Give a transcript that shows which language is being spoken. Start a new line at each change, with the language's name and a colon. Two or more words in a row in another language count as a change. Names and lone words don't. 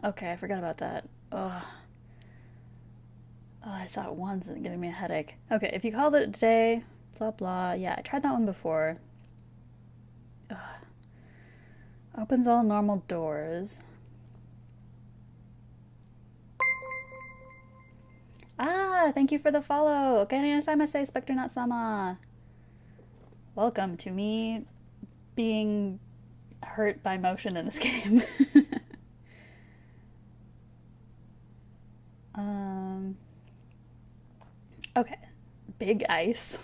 English: Okay, I forgot about that. Oh, I saw it once and it's giving me a headache. Okay, if you called it a day, blah blah. Yeah, I tried that one before. Ugh. Opens all normal doors. Ah, thank you for the follow. Okanai-sama-se, Spectre not sama. Welcome to me being hurt by motion in this game. Okay. Big ice.